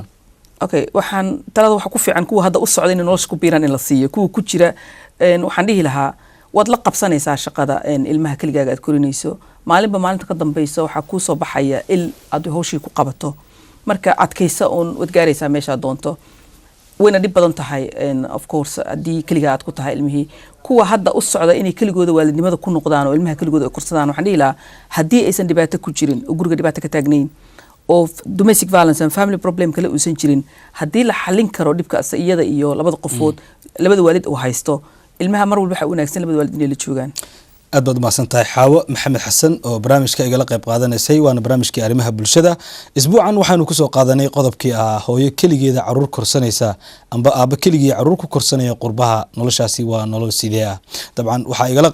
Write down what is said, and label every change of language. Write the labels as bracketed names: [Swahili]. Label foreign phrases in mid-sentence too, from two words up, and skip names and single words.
[Somali] okay waxaan talada waxa ku fiican kuwa hadda u socday inay nolosha ku biiraan in la siiyo kuwa ku jira waxaan dhihi lahaa waad la qabsanaysaa shaqada ilmaha kaligaaga aad korinayso maalinba maalinta ka dambaysa waxaa kuu soo baxaya il aad hawshii ku qabato marka adkaysa oon wad gaaraysaa meesha doonto wayna dhib badan tahay [English] of course [Somali] haddii keligaa aad ku tahay ilmihii kuwa hadda u socda inay keligooda waalidnimada ku noqdaan oo ilmaha keligooda ay korsadaan waxaan dhihi lahaa haddii aysan dhibaato ku jirin oo guriga dhibaato ka taagnayn oo [English] domestic violence and family problem [Somali] kale uusan jirin haddii la xallin karo dhibkaas iyada iyo labada qofood labada waalid uu haysto ilmaha mar walba waxa wanaagsan labada waalid inay la joogaan aad baad umahadsan tahay xaawo maxamed xasan oo barnaamijka igala qayb qaadanaysay waana barnaamijkii arrimaha bulshada isbuucan waxaanu kusoo qaadanay qodobkii ahaa hooyo keligeeda caruur korsanaysa amba aaba keligii caruur ku korsanaya qurbaha noloshaasi waa nolol sidee ah dabcan waxaa igala